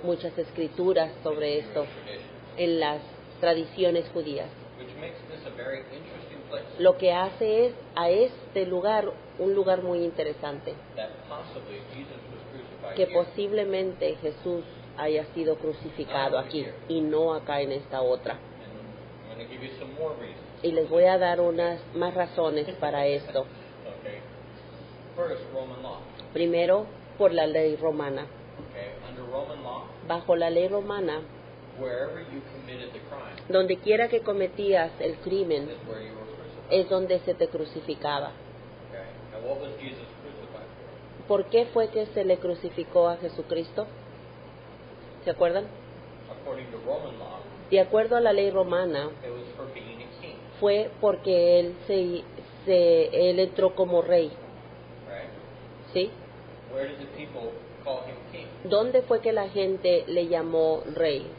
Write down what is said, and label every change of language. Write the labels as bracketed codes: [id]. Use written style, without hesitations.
[es] muchas escrituras sobre [en] in [es] esto [en] Jewish traditions, [es] en las tradiciones judías. [en] which makes this a very interesting place. [es] Lo que hace es a este lugar un lugar muy interesante, [en] That possibly Jesus was crucified [es] que [en] here. [es] posiblemente Jesús haya sido crucificado aquí y no acá en esta otra. [en] And I'm going to give you some more reasons. [es] Y les voy a dar unas más razones para esto. [en] Okay. First, Roman law. [es] Primero, por la ley romana. [en] Okay. Under Roman law, [es] Bajo la ley romana, [en] wherever you committed the crime [es] donde quiera que cometías el crimen, [en] is where you were crucified. es donde se te crucificaba. Okay. And what was Jesus crucified for? [es] ¿Por qué fue que se le crucificó a Jesucristo? ¿Se acuerdan? [en] According to Roman law, [es] De acuerdo a la ley romana, [en] it was for being a king. [es] fue porque él entró como rey, [en] Right? [es] ¿sí? [en] Where did the people call him king? [es] ¿Dónde fue que la gente le llamó rey?